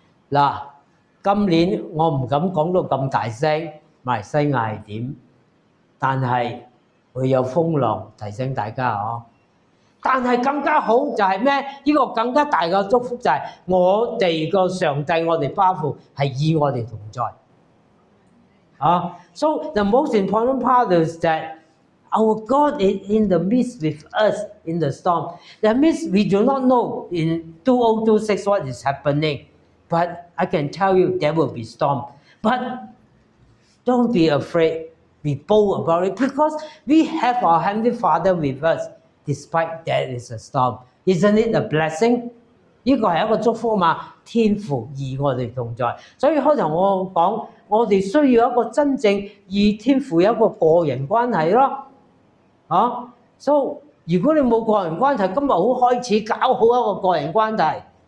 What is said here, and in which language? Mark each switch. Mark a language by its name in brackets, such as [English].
[Cantonese] 嗱，今年我唔敢講到咁大聲，馬來西亞係點？但係會有風浪，提醒大家哦。但係更加好就係咩？呢個更加大嘅祝福就係我哋個上帝，我哋巴父係與我哋同在。 [English] So the most important part is that our God is in the midst with us in the storm. That means we do not know in 2026 what is happening, but I can tell you there will be storm. But don't be afraid. Be bold about it because we have our Heavenly Father with us despite there is a storm. Isn't it a blessing? [Cantonese] 呢個係一個祝福嘛，天父與我哋同在。所以開頭我講，我哋需要一個真正與天父有一個個人關係咯。 So 如果你冇個人關係，今日好開始搞好一個個人關係。